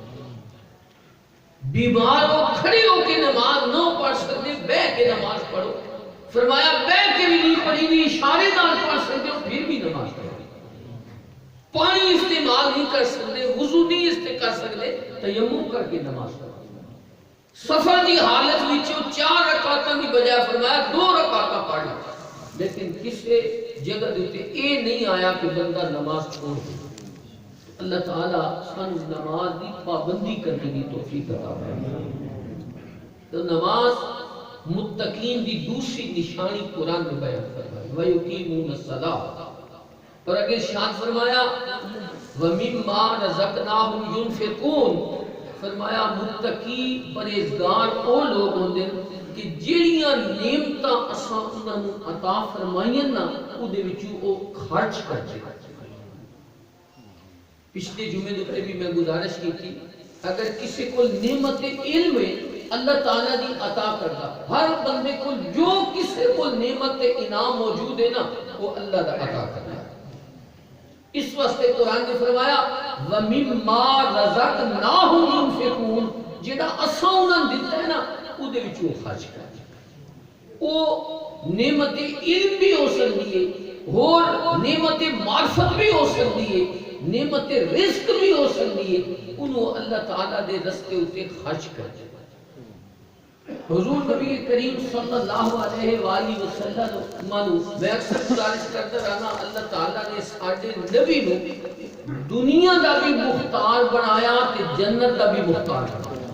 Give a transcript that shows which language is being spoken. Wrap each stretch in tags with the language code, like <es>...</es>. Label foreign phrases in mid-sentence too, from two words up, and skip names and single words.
<ur>بیمار ہو کھڑی ہو کے نماز نہ پڑھ سکتے، بیٹھ کے نماز پڑھو۔</ur> <pa>فرمایا بیٹھ کے بھی نہیں پڑھی بھی، اشارے نال پڑھ سکتے ہو پھر بھی نماز پڑھو۔</pa> <ur>پانی استعمال نہیں کر سکتے، وضو نہیں کر سکتے، تیمم کر کے نماز پڑھو۔</ur> <pa>سفر دی حالت وچوں 4 رکعتاں دی بجائے فرمایا 2 رکعتاں پڑھ لو۔ لیکن کسی جگہ دیتے اے نہیں آیا کہ بندہ نماز چھوڑ دے۔</pa> <ur>اللہ تعالیٰ سن نماز دی پابندی کرنے کی توفیق عطا فرمائے۔ تو نماز متقین دی دوسری نشانی قرآن میں بیان فرمائی،</ur> <ar>وَيُقِيمُونَ الصَّلَاةَ،</ar> <ur>اور اگر ارشاد فرمایا</ur> <ar>وَمِمَّا رَزَقْنَاهُمْ يُنْفِقُونَ،</ar> <pa>فرمایا متقی پرہیزگار او لوگ ہوندے کہ جیڑیاں نعمتاں اساں انہاں نوں عطا فرمائیاں نا اودے وچوں او خرچ کرتے۔</pa> <ur>پچھلے جمعے دے بھی میں گزارش کی تھی، اگر کسی کو نعمت علم ہے اللہ تعالیٰ دی عطا کرتا، ہر بندے کو جو کسی کو نعمت انعام موجود ہے نا وہ اللہ دا عطا کرتا ہے۔ اس واسطے قرآن نے فرمایا</ur> <ar>وَمِمَّا رَزَقْنَاهُمْ يُنْفِقُونَ،</ar> <pa>جڑا اساں انہاں دتا ہے نا اودے وچ وہ خرچ کرتے۔</pa> <ur>وہ نعمت علم بھی ہو سکتی ہے، اور نعمت معرفت بھی ہو سکتی ہے، نعمت رزق بھی ہو سکتی ہے، انہوں اللہ تعالیٰ دے رستے اتے خرچ کرتے۔</ur> <pa>حضور نبی کریم</pa> <ar>صلی اللہ علیہ وآلہ وسلم</ar> <pa>میں اکثر گزارش کرتا رہنا، اللہ تعالیٰ نے ساڈے نبی نو دنیا دا بھی مختار بنایا تے جنت دا بھی مختار بنایا۔</pa>